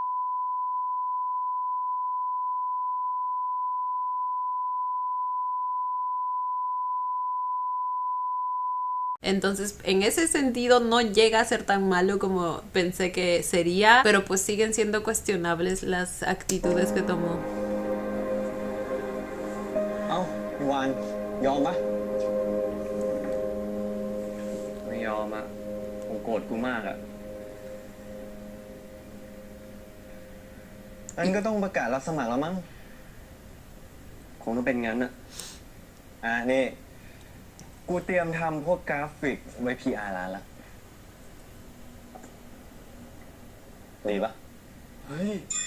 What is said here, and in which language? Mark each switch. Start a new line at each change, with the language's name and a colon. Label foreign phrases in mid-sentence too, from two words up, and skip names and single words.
Spanish: Entonces, en ese sentido no llega a ser tan malo como pensé que sería, pero pues siguen siendo cuestionables las actitudes que tomó.
Thai: เอ้าพี่วานยอมปะไม่ยอมอ่ะคงโกรธกูมากอ่ะงั้นก็ต้องประกาศรับสมัครแล้วมั้งคงต้องเป็นงั้นอ่ะนี่กูเตรียมทำพวกกราฟิกไว้ PR ร้านละดีปะเฮ้ย